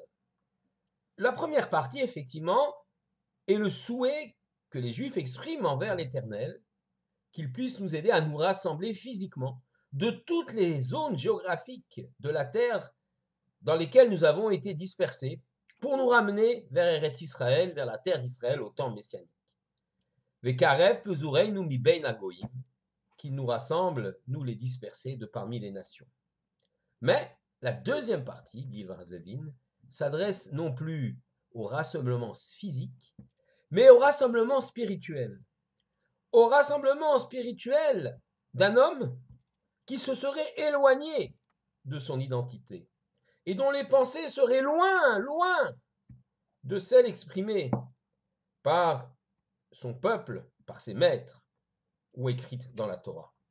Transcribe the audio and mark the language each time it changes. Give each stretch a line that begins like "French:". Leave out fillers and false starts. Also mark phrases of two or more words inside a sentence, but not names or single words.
French: La première partie, effectivement, est le souhait que les Juifs expriment envers l'Éternel, qu'il puisse nous aider à nous rassembler physiquement de toutes les zones géographiques de la terre dans lesquelles nous avons été dispersés pour nous ramener vers Eretz Israël, vers la terre d'Israël au temps messianique.
Hebrew: וקרב פזורינו מבין הגויים,
French: qu'il nous rassemble, nous les dispersés, de parmi les nations. Mais la deuxième partie, dit Rav Zevin, s'adresse non plus au rassemblement physique, mais au rassemblement spirituel. Au rassemblement spirituel d'un homme qui se serait éloigné de son identité et dont les pensées seraient loin, loin de celles exprimées par son peuple, par ses maîtres, ou écrites dans la Torah.